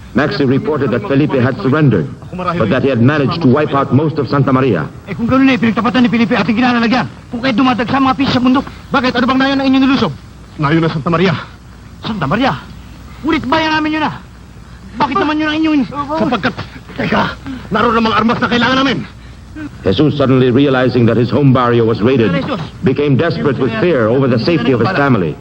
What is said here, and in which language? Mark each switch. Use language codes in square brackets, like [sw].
[en] Maxie reported that Felipe had surrendered, but that he had managed to wipe out most of Santa Maria. [tl] Eh kung gano'n pinagtapatan ni Felipe ating kinalalagyan. Kung kayo dumadagsa mga pitch sa bundok. Bakit? Ano bang nayon ang inyong nilusob? Nayo na Santa Maria. Santa Maria! Ngunit bayan namin yun ah! Bakit naman yun ang inyong... Sapagkat... Teka! Naroon namang armas na kailangan namin! [en] Jesus, suddenly realizing that his home barrio was raided, became desperate with fear over the safety of his family.